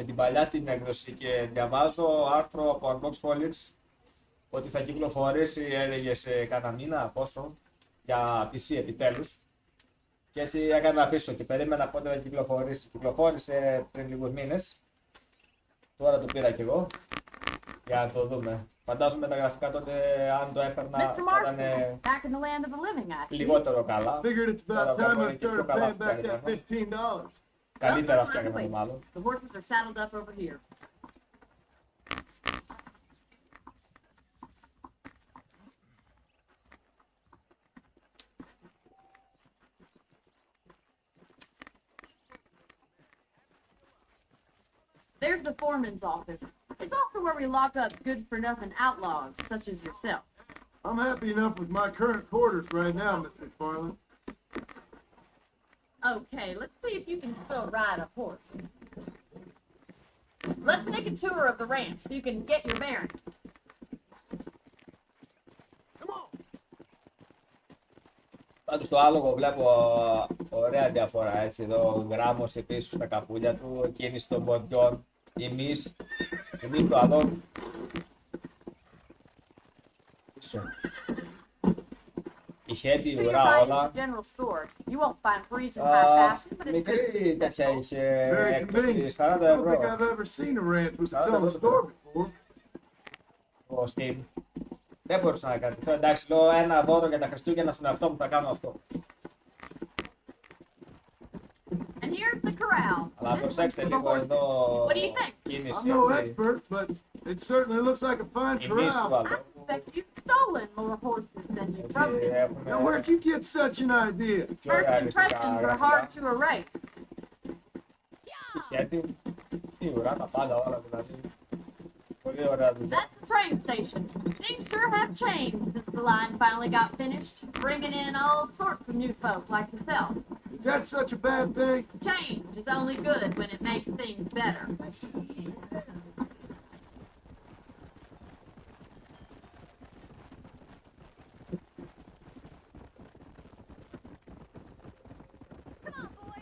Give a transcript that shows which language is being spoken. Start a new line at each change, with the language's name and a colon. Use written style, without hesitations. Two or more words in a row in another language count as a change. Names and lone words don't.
Greek: με την παλιά την έκδοση και διαβάζω άρθρο από Unbox Foliage ότι θα κυκλοφορήσει, έλεγε, σε κάνα μήνα, πόσο, για PC επιτέλους. Και έτσι έκανα πίσω και περίμενα πότε θα κυκλοφορήσει. Κυκλοφόρησε πριν λίγους μήνες. Τώρα το πήρα κι εγώ για να το δούμε. Φαντάζομαι τα γραφικά τότε, αν το έπαιρνα,
English: Mr.
Greek: θα
English: Marston,
Greek: ήταν
English: back in the land of the living, I see.
Greek: λιγότερο καλά.
English: Figured it's
Greek: Τώρα
English: about time I
Greek: μπορεί και πιο
English: started
Greek: καλά
English: paying back that
Greek: φτιάχνει.
English: $15.
Greek: Καλύτερα
English: Well, no time to
Greek: φτιάχνει
English: waste.
Greek: μάλλον.
English: The horses are saddled up over here. There's the foreman's office. It's also where we lock up good-for-nothing outlaws, such as yourself. I'm happy enough with my current quarters right now, Miss McFarland. Okay, let's see if you can still ride a horse. Let's make a tour of the ranch so you can get your bearings.
Greek: Πάντως το άλογο βλέπω ωραία διαφορά, έτσι, εδώ γράμμος πίσω στα καπούλια του, κίνηση των ποδιών, εμείς το άλογο. Πίσω. Είχε τη
English: See your
Greek: ουρά
English: buying
Greek: όλα.
English: at the general store. You won't find freezing high fashion, but it's good.
Greek: Μικρή τέτοια είχε
English: Very
Greek: έκπτωση,
English: convenient.
Greek: 40
English: I don't think
Greek: ευρώ.
English: I've ever seen a ranch with its Sorry, own look at store before.
Greek: Ο Steam. Δεν μπορούσα να κάνω. Εντάξει, λέω ένα δώρο για τα Χριστούγεννα στον εαυτό μου, θα κάνω αυτό.
English: And here's the corral.
Greek: Αλλά
English: This one's
Greek: προσέξτε
English: for the
Greek: λίγο
English: horses.
Greek: εδώ
English: What do you think? I'm
Greek: κίνηση.
English: no
Greek: έτσι.
English: expert, but it certainly looks like a fine
Greek: Εμείς του
English: corral. I
Greek: άλογου.
English: suspect you've stolen more horses than you've
Greek: Έτσι,
English: broken. Now, where'd
Greek: έχουμε
English: you get such an idea?
Greek: πιο
English: First
Greek: ρεαλιστικά
English: impressions are hard
Greek: γραφικά.
English: to erase.
Greek: Χέρι, η ουρά, τα πάντα όλα δηλαδή. Πολύ ωραία δουλειά.
English: That's the train station. Things sure have changed since the line finally got finished, bringing in all sorts of new folk like yourself. Is that such a bad thing? Change is only good when it makes things better. Come on, boys.